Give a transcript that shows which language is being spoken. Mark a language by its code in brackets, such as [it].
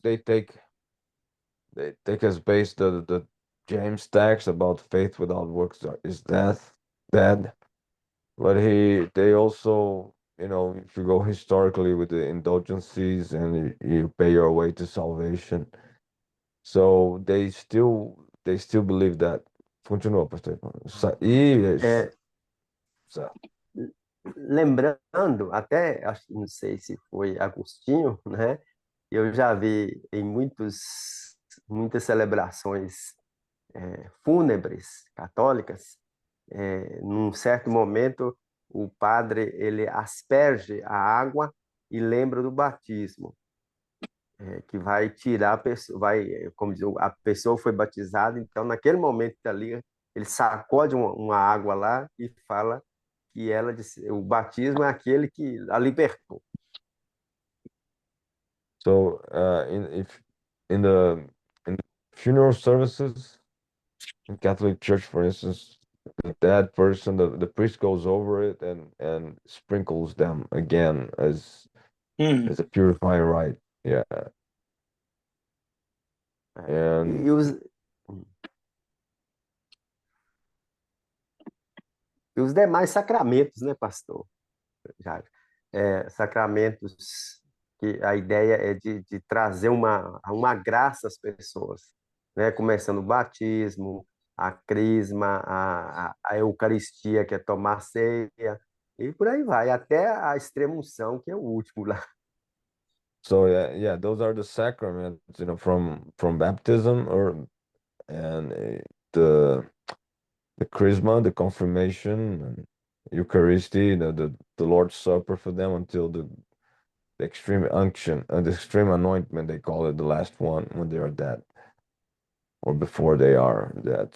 [en] they take as base the James text about faith without works is dead. But they also, if you go historically with the indulgences and you pay your way to salvation, so they still believe that. [pt] Continua, pastor. é, lembrando, até, não sei se foi Agostinho, né? Eu já vi em muitas celebrações fúnebres católicas, num certo momento, o padre ele asperge a água e lembra do batismo, que vai tirar a pessoa, como diz, a pessoa foi batizada, então naquele momento ali ele sacode uma água lá e fala que ela disse, o batismo é aquele que a libertou. [en] So if in the in funeral services in Catholic Church, for instance, the dead person, the priest goes over it and sprinkles them again as a purifying rite. Yeah. And [pt] E os demais sacramentos, né, pastor? Já, sacramentos que a ideia é de trazer uma graça às pessoas, né? Começando o batismo, a crisma, a Eucaristia, que é tomar ceia, e por aí vai, até a extrema-unção, que é o último lá. [en] so yeah, those are the sacraments, from baptism and the the chrisma, the confirmation, and Eucharisty, the Lord's Supper for them until the extreme unction and the extreme anointment, they call it the last one when they are dead or before they are dead.